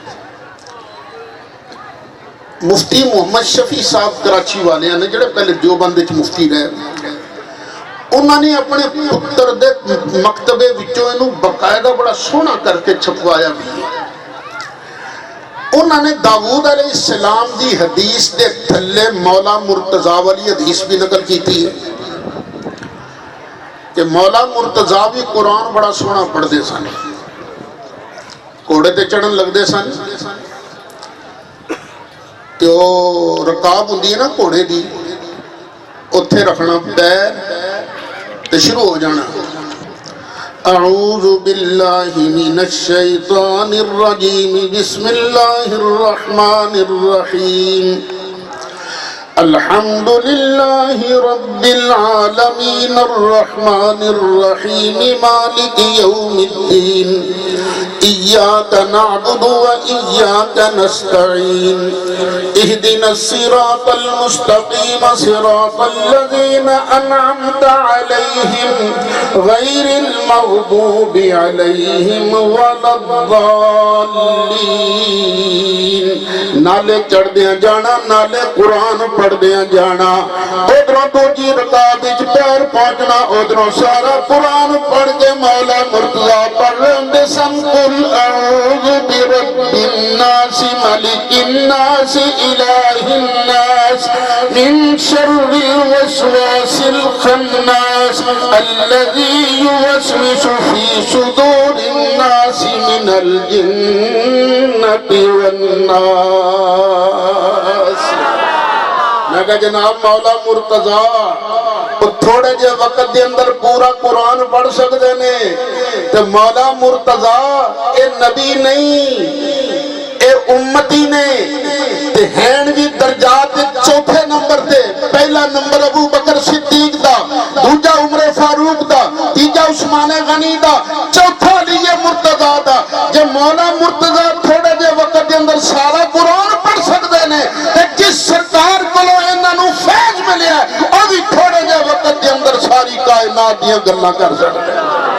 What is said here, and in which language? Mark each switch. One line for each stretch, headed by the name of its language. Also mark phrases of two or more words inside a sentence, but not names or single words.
Punjabi: مفتی محمد شفیع صاحب کراچی والے ہیں جڑے پہلے دیوبند وچ مفتی رہے، انہوں نے اپنے پتر دے مکتبے وچوں انہوں باقاعدہ بڑا سونا کر کے چھپوایا بھی. انہوں نے داؤد علیہ السلام دی حدیث دے تھلے مولا مرتضیٰ والی حدیث بھی نقل کیتی ہے کہ مولا مرتضیٰ بھی قرآن بڑا سونا پڑھتے سن، گھوڑے تے چڑھن لگتے سن تے او رکاب ہوندی ہے نا گھوڑے دی، اتھے رکھنا پیر تے شروع ہو جانا
Arabic: اعوذ باللہ من الشیطان الرجیم بسم اللہ الرحمن الرحیم الحمد للہ رب العالمین الرحمن الرحیم مالک یوم الدین ایاک نعبد و ایاک نستعین اہدنا الصراط المستقیم صراط الذین انعمت علیہم غیر المغضوب علیہم ولا الضالین.
Punjabi: نالے چڑھ دیا جانا، نالے قرآن پڑھ دیا جانا، ادھروں دوجی رکعت وچ پیر پہنچنا، ادھروں سارا قرآن پڑھ کے مولا مرتضیٰ پڑھ رہے سن.
Arabic: قل اعوذ برب الناس ملک الناس الہ الناس من شر الوسواس الخناس الذی یوسوس فی صدور الناس من الجنۃ والناس.
Punjabi: میں کہا جناب مولا مرتضیٰ تھوڑے جے وقت دے اندر پورا قرآن پڑھ سکتے نے، تو مولا مرتضیٰ اے نبی نہیں اے امتی نے تے ہیں بھی درجات چوتھے نمبر تے. پہلا نمبر ابو بکر صدیق دا، دوجا عمر فاروق دا، تیجا عثمان غنی دا، چوتھا علی مرتضیٰ دا. جے مولا مرتضیٰ تھوڑے جے وقت دے اندر سارا قرآن پڑھ سکتے نے تے جس سرکار کولو انہاں نوں فیض ملیا او بھی تھوڑے جے وقت دے اندر ساری کائنات دیاں گلاں کر سکتے ہیں.